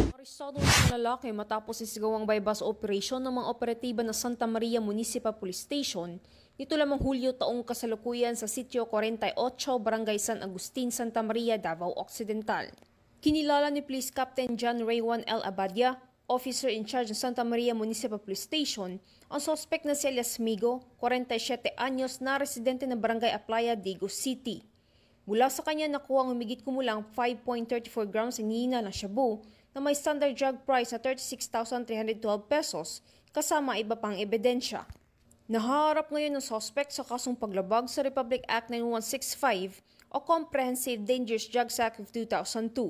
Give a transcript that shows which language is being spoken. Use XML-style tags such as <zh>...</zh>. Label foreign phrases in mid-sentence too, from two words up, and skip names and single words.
<tl>Arestado ng lalaki matapos isigawang</tl> <en>bypass operation</en> <tl>ng mga operatiba ng Santa Maria Municipal Police Station nito lamang Hulyo taong kasalukuyan sa Sitio 48, Barangay San Agustin, Santa Maria, Davao Occidental. Kinilala ni Police Captain John Raywan L. Abadia,</tl> <en>officer in charge</en> <tl>ng Santa Maria Municipal Police Station, ang suspect na si Elias Migo, 47 anyos na residente ng Barangay Aplaya, Dagu City. Mula sa kanya nakuha ang humigit kumulang 5.34 grams hinihina ng shabu na may</tl> <en>standard drug price</en> <tl>na 36,312 pesos kasama iba pang ebidensya. Nahaharap ngayon ng suspect sa kasong paglabag sa Republic Act 9165 o Comprehensive Dangerous Drugs Act of 2002.</tl>